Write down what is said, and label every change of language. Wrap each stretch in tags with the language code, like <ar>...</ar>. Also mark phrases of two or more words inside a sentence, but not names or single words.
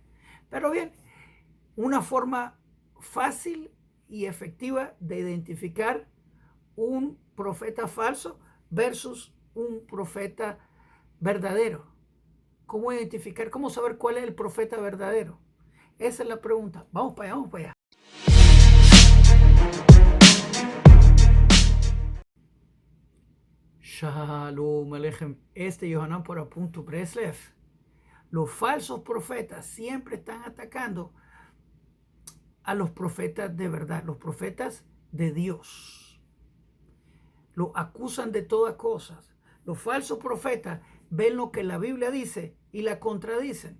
<es>Pero bien, una forma fácil y efectiva de identificar un profeta falso versus un profeta verdadero. ¿Cómo identificar, cómo saber cuál es el profeta verdadero? Esa es la pregunta. Vamos para allá, vamos para allá.</es> <he>שלום עליכם.</he> <es>Yohanan por Apunto Breslev. Los falsos profetas siempre están atacando a los profetas de verdad, los profetas de Dios. Los acusan de todas cosas. Los falsos profetas ven lo que la Biblia dice y la contradicen.</es>